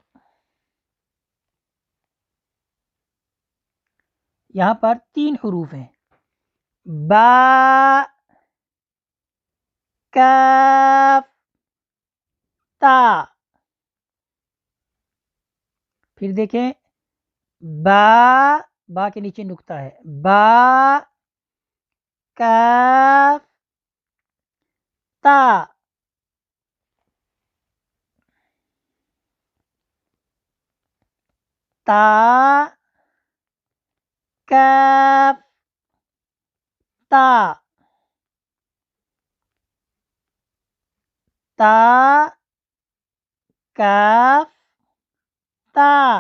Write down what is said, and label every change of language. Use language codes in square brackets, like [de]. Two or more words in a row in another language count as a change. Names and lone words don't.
[ur] یہاں پر 3 حروف ہیں، با، کاف، تا۔ پھر دیکھیں با کے نیچے نقطہ ہے، با، کاف، تا۔ تا، کاف، تا، تا، کاف، تا۔